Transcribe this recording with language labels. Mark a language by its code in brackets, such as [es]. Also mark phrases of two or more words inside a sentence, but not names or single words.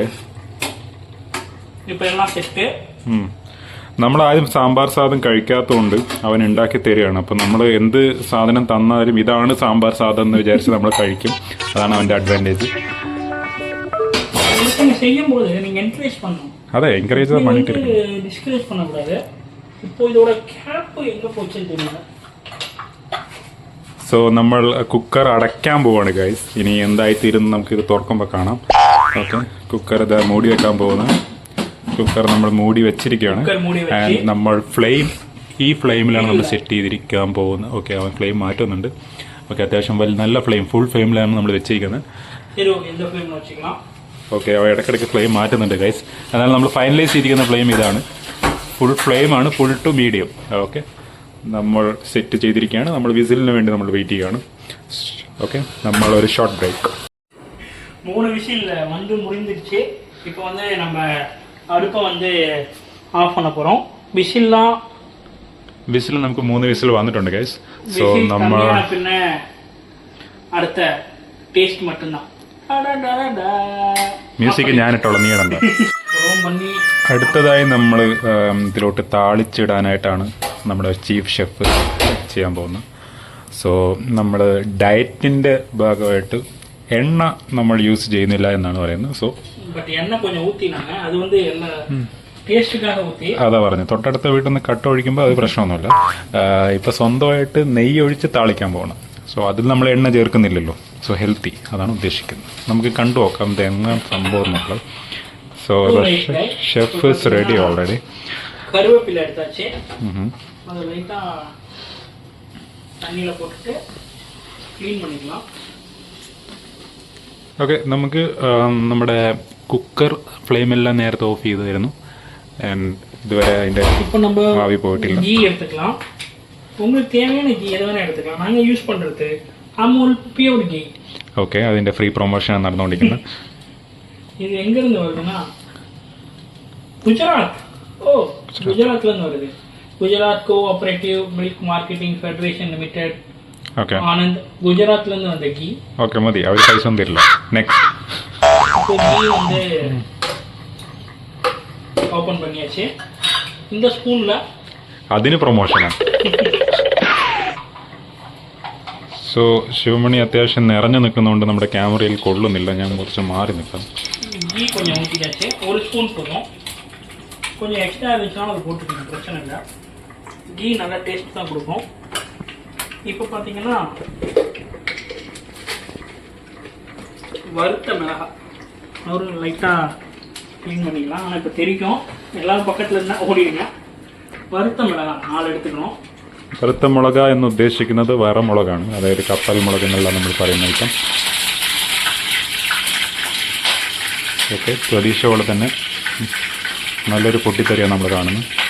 [ml] ഇപ്പൊ എല്ലാം സെറ്റ്. നമ്മൾ ആദ്യം സാമ്പാർ സാധനം കഴിക്കാത്തതുകൊണ്ട് അവൻ ഉണ്ടാക്കി തരികയാണ്. അപ്പം നമ്മൾ എന്ത് സാധനം തന്നാലും ഇതാണ് സാമ്പാർ സാധനം എന്ന് വിചാരിച്ച് നമ്മൾ കഴിക്കും. അതാണ് അവൻ്റെ അഡ്വാൻറ്റേജ്. [ta] ചെയ്യുമ്പോൾ நீங்க என்கரேஜ் பண்ணணும். അതെ, എൻകറേജ് பண்ணிட்டு இருக்கு. டிஸ்கரேஜ் பண்ணக்கூடாது. இப்போ இதோட கேப் எங்க போச்சுன்னு தெரியல. [ml] സോ നമ്മൾ കുക്കർ അടയ്ക്കാൻ പോവാണ് ഗൈസ്. ഇനി എന്തായിത്തീരുന്ന് നമുക്കിത് തുറക്കുമ്പോൾ കാണാം. ഓക്കെ, കുക്കർ ഇതാ മൂടി വെക്കാൻ പോകുന്നത്. കുക്കർ നമ്മൾ മൂടി വെച്ചിരിക്കുകയാണ്. ആൻഡ് നമ്മൾ ഈ ഫ്ലെയിമിലാണ് നമ്മൾ സെറ്റ് ചെയ്തിരിക്കാൻ പോകുന്നത്. ഓക്കെ, അവൻ ഫ്ലെയിം മാറ്റുന്നുണ്ട്. ഓക്കെ, അത്യാവശ്യം നല്ല ഫ്ലെയിം, ഫുൾ ഫ്ലെയിമിലാണ് നമ്മൾ വെച്ചിരിക്കുന്നത്. ഓക്കെ, അവ ഇടയ്ക്കിടയ്ക്ക് ഫ്ലെയിം മാറ്റുന്നുണ്ട് ഗൈസ്. എന്നാൽ നമ്മൾ ഫൈനലൈസ് ചെയ്തിരിക്കുന്ന ഫ്ലെയിം ഇതാണ്. ഫുൾ ഫ്ലെയിമാണ്, [en] full to medium. [ml] ഓക്കെ, നമ്മൾ സെറ്റ് ചെയ്തിരിക്കുകയാണ്. നമ്മൾ വിസിലിന് വേണ്ടി നമ്മൾ വെയിറ്റ് ചെയ്യുകയാണ്. ഓക്കെ, നമ്മൾ ഒരു ഷോർട്ട് ബ്രേക്ക്. [ta] 3 വിസിൽ வந்து முடிஞ்சிருச்சு. இப்போ வந்து நம்ம அடுப்பை வந்து ஆஃப் பண்ண போறோம். [ml] വിസിൽ നമുക്ക് 3 വിസിൽ വന്നിട്ടുണ്ട് ഗൈസ്. സോ നമ്മൾ പിന്നെ അടുത്ത ടേസ്റ്റ് மட்டும்தான். മ്യൂസിക് ഞാനിട്ടുള്ള നീ ഇടണ്ട. അടുത്തതായി നമ്മൾ ഇതിലോട്ട് താളിച്ചിടാനായിട്ടാണ് നമ്മുടെ ചീഫ് ഷെഫ് ചെയ്യാൻ പോകുന്നത്. സോ നമ്മൾ ഡയറ്റിൻ്റെ ഭാഗമായിട്ട് എണ്ണ നമ്മൾ യൂസ് ചെയ്യുന്നില്ല എന്നാണ് പറയുന്നത്. സോ [ta] எண்ணெய் கொஞ்சம் ஊத்தினாங்க. அது வந்து என்ன ടേസ്റ്റുകാக ஊத்தி [ml] അതാ പറഞ്ഞു, തൊട്ടടുത്ത വീട്ടിൽ നിന്ന് കട്ട ഒഴിക്കുമ്പോൾ അത് പ്രശ്നമൊന്നുമില്ല. ഇപ്പൊ സ്വന്തമായിട്ട് നെയ്യ് ഒഴിച്ച് താളിക്കാൻ പോകണം. സോ അതിൽ നമ്മൾ എണ്ണ ചേർക്കുന്നില്ലല്ലോ. സോ ഹെൽത്തി, അതാണ് ഉദ്ദേശിക്കുന്നത്. നമുക്ക് കണ്ടു നോക്കാം ഇത് എങ്ങനെ സംഭവം എന്നുള്ളത്. [en] so chef is ready already. [ta] கருவேப்பிலை எடுத்தாச்சு. அது லைட்டா தண்ணியில போட்டுட்டு ക്ലീൻ பண்ணிக்கலாம். [ml] ഓക്കെ, നമുക്ക് നമ്മുടെ കുക്കർ ഫ്ലെയിമെല്ലാം നേരത്തെ ഓഫ് ചെയ്തായിരുന്നു. ഇതുവരെ അതിന്റെ [ta] இப்போ நம்ம [ml] ആവി പോയിട്ടില്ല. [ta] கீ எடுத்துக்கலாம். உங்களுக்கு தேவையான கீ எது வேணா எடுத்துக்கலாம். நாங்க யூஸ் பண்றது அமுல் பியூர் கீ. [ml] ഓക്കെ, അതിന്റെ ഫ്രീ പ്രൊമോഷൻ നടന്നുകൊണ്ടിരിക്കുന്നത്. [ta] இது எங்க இருந்து வருதுன்னா குஜராத். ஓ, குஜராத்ல இருந்து வருது. குஜராத் கோஆபரேட்டிவ் மில்க் மார்க்கெட்டிங் ஃபெடரேஷன் லிமிடெட். [ml] ഓക്കെ [ta] ஆனந்த் குஜராத்ல இருந்து வந்த கீ. [ml] ഓക്കെ മതി, അവർ പൈസ ഒന്നും തരില്ല. നെക്സ്റ്റ് [ta] இப்போ கீ வந்து ஓபன் பண்ணியாச்சு. இந்த ஸ்பூன்ல [ml] അതിന് പ്രൊമോഷനാണ്. സോ ശിവമണി അത്യാവശ്യം നിറഞ്ഞു നിൽക്കുന്നതുകൊണ്ട് നമ്മുടെ ക്യാമറയിൽ കൊള്ളുന്നില്ല. ഞാൻ കുറച്ച് മാറി നിൽക്കാം. [ta] கீ கொஞ்சம் ஊற்றியாச்சு. ஒரு ஸ்பூன் போதும். கொஞ்சம் எக்ஸ்ட்ரா இருந்துச்சுன்னா அது போட்டுக்கணும், பிரச்சனை இல்லை. கீ நல்லா டேஸ்ட் தான் கொடுக்கும். இப்போ பார்த்தீங்கன்னா வறுத்த மிளகாய் ஒரு லைட்டாக க்ளீன் பண்ணிக்கலாம். ஆனால் இப்போ தெரிக்கும், எல்லாரும் பக்கத்தில் இருந்தால் ஓடிடுங்க. [ml] വറുത്ത മിളകാണ് 4 എടുത്തുക്കണോ. വറുത്ത മുളക എന്ന് ഉദ്ദേശിക്കുന്നത് വറമുളകാണ്, അതായത് കപ്പൽ മുളക് എന്നുള്ള നമ്മൾ പറയുന്ന ഐറ്റം. ഓക്കെ, പ്രതീക്ഷ പോലെ തന്നെ നല്ലൊരു പൊട്ടിത്തെറിയാണ് നമ്മൾ കാണുന്നത്.